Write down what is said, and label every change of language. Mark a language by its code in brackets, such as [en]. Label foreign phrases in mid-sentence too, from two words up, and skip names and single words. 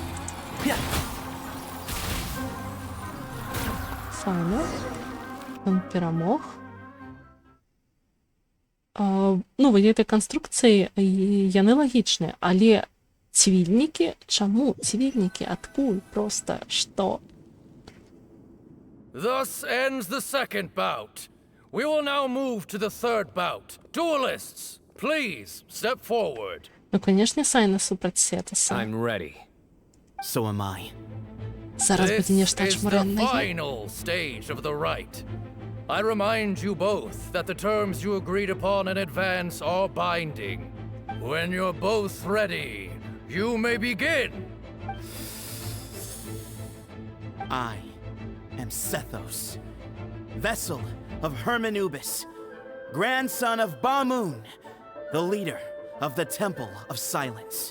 [be] Файна. Ён перамог. Ну, гэтыя канструкцыі, яны лагічныя, але цвільнікі? Чаму цвільнікі? Адкуль? Проста што? [en] Thus ends the second bout. We will now move to the third bout. Duelists, please step forward. [be] Ну, канешне, Сайна супраць Сетаса. [en] I'm ready. So am I. [be] Зараз будзе нешта [en] This is the [be] ачмурэннае. [en] final stage of the rite. I remind you both that the terms you agreed upon in advance are binding. When you're both ready, you may begin. I am Sethos, vessel of Hermanubis, grandson of Bamoon, the leader of the Temple of Silence.